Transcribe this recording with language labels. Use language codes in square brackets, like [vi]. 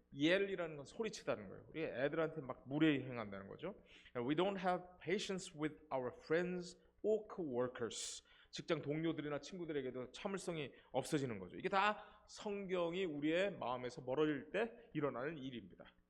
[ko] yell이라는 건 소리치다는 거예요. 우리 애들한테 막 무례히 행한다는 거죠. [en] And we don't have patience with our friends or coworkers. [ko] 직장 동료들이나 친구들에게도 참을성이 없어지는 거죠. 이게 다 성경이 우리의 마음에서 멀어질 때 일어나는 일입니다.